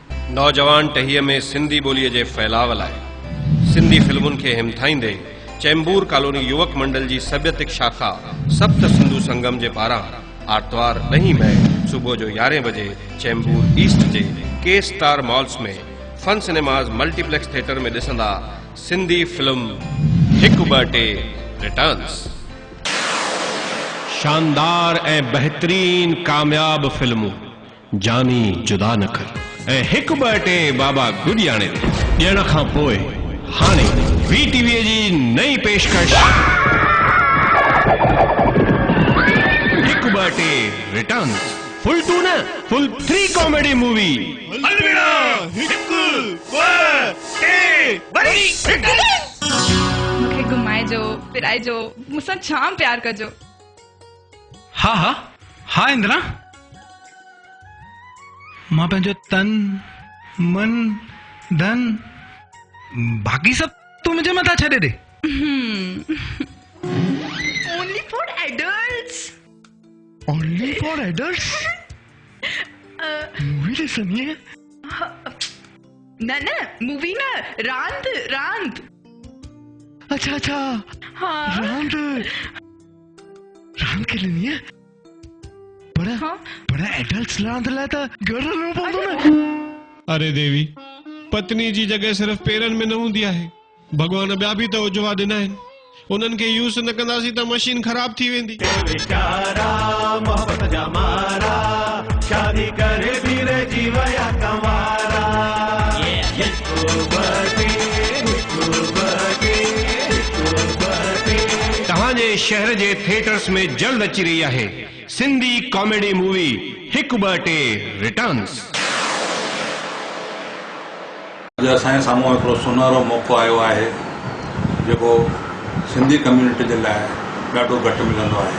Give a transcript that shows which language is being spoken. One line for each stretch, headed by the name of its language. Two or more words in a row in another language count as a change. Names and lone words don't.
Sindhi: नौजवान टहीअ में सिंधी ॿोलीअ जे फैलाव लाइ सिंधी फिल्मुनि खे हिमथाईंदे चेंबूर कॉलोनी युवक मंडल जी सभ्यतिक शाखा सप्त सिंधु संगम जे पारां आर्तवार 9 मई सुबुह जो 11 बजे चेंबूर ईस्ट जे के स्टार मॉल्स में फन सिनेमाज़ मल्टीप्लेक्स थिएटर में ॾिसंदा सिंधी फिल्म हिकु ॿ टे रिटर्न्स। शानदार ऐं बहितरीन कामयाब फिल्मूं जानी जुदा न कर ऐं हिकु ॿ टे बाबा गुडियाणे ॾियण खां पोइ हाणे VTV जी नई पेशकश हिकु ॿ टे रिटर्न्स फुल 2 न फुल 3
English: comedy movie.
Sindhi: मूंखे घुमाए जो फिराए जो मूंसां जाम प्यार कजो। हाँ हाँ हाँ इंदिरा, मां पंहिंजो तन मन धन बाकी सब तू मुझे मथा छॾे दे।
English: Only for adults. Only for adults?
Sindhi: मूवी ॾिसणी है? न न मूवी न रांद रांद। अच्छा अच्छा हाँ रांद रांद खेलनी है पर हाँ? पर एडल्ट्स रांद लाइ त घर हलणो पवंदो न। अरे देवी, पत्नी जी जगह सिर्फ पेरन में न हूंदी आहे, भगवान ॿिया बि त उजवा ॾिना आहिनि, उन्हनि खे यूज़ न कंदासीं त मशीन ख़राब थी वेंदी। मोहब्बत जा मारा शादी करे भी रही वया कवारा। तव्हांजे शहर जे थिएटर्स में जल्द अची रही आहे सिंधी
English: comedy movie
Sindhi: हिकु ॿ टे रिटर्न्स। अॼु असांजे साम्हूं हिकिड़ो सुनहरो मौक़ो आयो आहे जेको सिंधी कम्यूनिटी जे लाइ ॾाढो घटि मिलंदो आहे।